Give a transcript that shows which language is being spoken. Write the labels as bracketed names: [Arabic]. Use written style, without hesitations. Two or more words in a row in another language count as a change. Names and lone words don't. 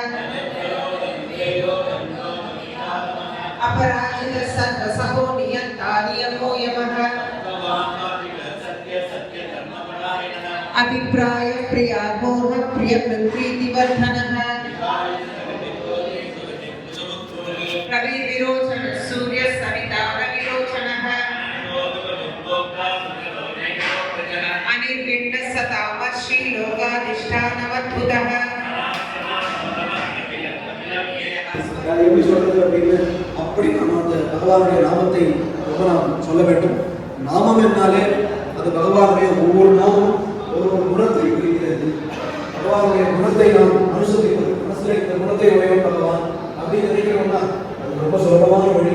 [Sanskrit] अपराजितः सर्वसहो नियन्ता नियमो यमः अभिप्राय प्रियामोह प्रिय प्रीतिवर्धनः रवि विरोचन सूर्य सविता रविरोचनः अनिर्विण्ण सतामर्षि लोकाधिष्ठानवद्भुतः. [Tamil] அப்படி நம்ம அந்த பகவானுடைய நாமத்தை ரொம்ப நாம் சொல்ல வேண்டும். நாமம் என்னாலே அது பகவானுடைய ஒவ்வொரு நாமும் ஒரு குணத்தை குறிக்கிறது. பகவானுடைய குணத்தை நாம் அனுசரிப்பது, மனசில் இந்த குணத்தை உடையவன் பகவான் அப்படின்னு நினைக்கிறோம்னா அது ரொம்ப சுலபமான வழி.